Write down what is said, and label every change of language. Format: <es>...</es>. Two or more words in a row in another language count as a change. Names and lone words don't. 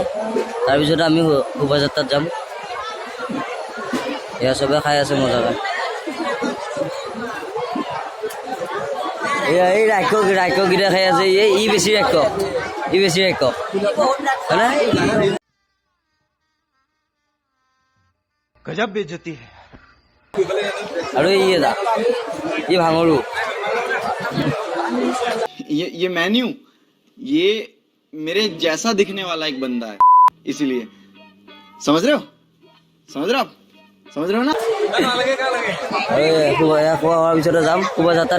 <as>তাৰপিছত আমি শোভাযাত্ৰাত যাম। এয়া চবে খাই আছে মজাকে। এয়া এই ৰাক্ষসকেইটা খাই আছে। ই বেছি ৰাক্ষস হয়নে?</as> <hi>गजब बेइज्जती है।</hi> <as>আৰু ই ভাঙৰু।</as> <hi>ये मैं नहीं हूँ, ये मेरे जैसा दिखने वाला एक बंदा है, इसीलिए समझ रहे हो आप समझ रहे हो ना।</hi> <as>খোৱা হোৱাৰ পিছতে যাম শোভাযাত্ৰাত।</as>